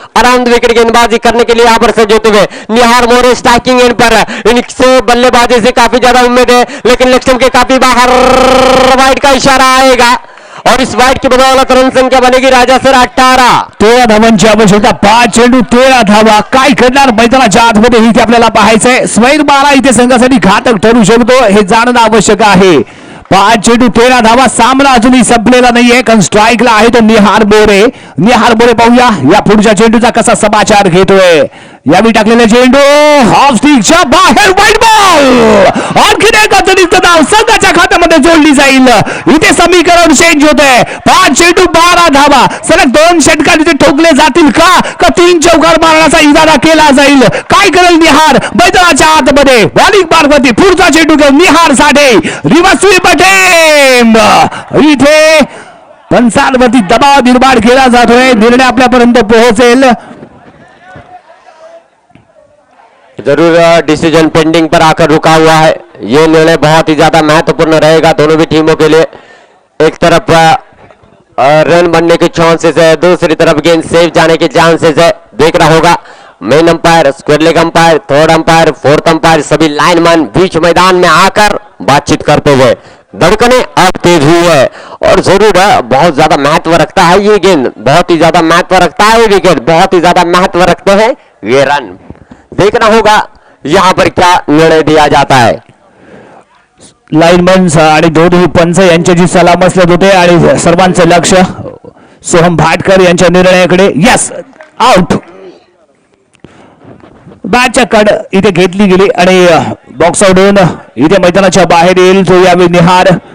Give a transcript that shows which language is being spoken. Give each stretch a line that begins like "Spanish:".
Hindi: आराम विकेट गेंदबाजी करने के लिए यहां पर सज होते हुए निहार मोरे स्ट्राइकिंग एंड पर. इनसे बल्लेबाजी से काफी ज्यादा उम्मीद है, लेकिन लक्ष्य के काफी बाहर. वाइड का इशारा आएगा और इस वाइड की बदौलत रन संख्या बनेगी राजा सर 18.
Marathi: 13 धावांची आवश्यकता. 5 चेंडू 13 धावा. काय करणार मैदानाच्या आतमध्ये इथे आपल्याला पाहायचंय. स्वैर बारा इथे संघासाठी घातक ठरू शकतो हे जाणणं आवश्यक आहे. 5 चेंडू 13 धावा. सामना अजूनही संपलेला नाहीये, कारण स्ट्राईकला आहे तो निहार मोरे. निहार मोरे पाहूया या पुढच्या चेंडूचा कसा समाचार घेतोय. यावेळी टाकलेला चेंडू हाफ स्टिकच्या बाहेर. Wide ball. आणखीन एक अतिरिक्त धाव संघाच्या खात्यामध्ये जोडली जाईल. इथे समीकरण चेंज होतंय. 5 चेंडू 12 धावा. सलग 2 षटकार इथे ठोकले जातील का 3 चौकार मारण्याचा इरादा केला जाईल. काय करेल निहार मैदानाच्या आतमध्ये. बॉलिंग मार्गवरती पुढचा चेंडू घेऊन निहार साठी रिव्हर्स स्वीप अटेम्प्ट. इथे पंचांवरती दबाव निर्माण केला जातोय. निर्णय आपल्यापर्यंत पोहोचेल.
Hindi: जरूर डिसीजन पेंडिंग पर आकर रुका हुआ है. ये निर्णय बहुत ही ज्यादा महत्वपूर्ण रहेगा दोनों भी टीमों के लिए. एक तरफ रन बनने के चांसेस है, दूसरी तरफ गेंद सेफ जाने के चांसेस है. देखना होगा main umpire, square leg umpire, third umpire, fourth umpire सभी लाइनमैन बीच मैदान में आकर बातचीत करते हुए. धड़कने अब तेज हुई है और जरूर बहुत ज्यादा महत्व रखता है ये गेंद, बहुत ही ज्यादा महत्व रखता है विकेट, बहुत ही ज्यादा महत्व रखते हैं ये रन. देखना होगा यहां पर क्या निर्णय दिया जाता है.
Marathi: लाइनमन आणि दोन्ही पंच यांच्याची सलामसलत होते आणि सर्वांचं लक्ष सोहम भाटकर यांच्या निर्णयाकडे.
English: Yes, out.
Marathi: बॅटच्या कड इथे घेतली गेली आणि बॉक्स आउट होऊन इथे मैदानाच्या बाहेर येईल तो यावेळी निहार.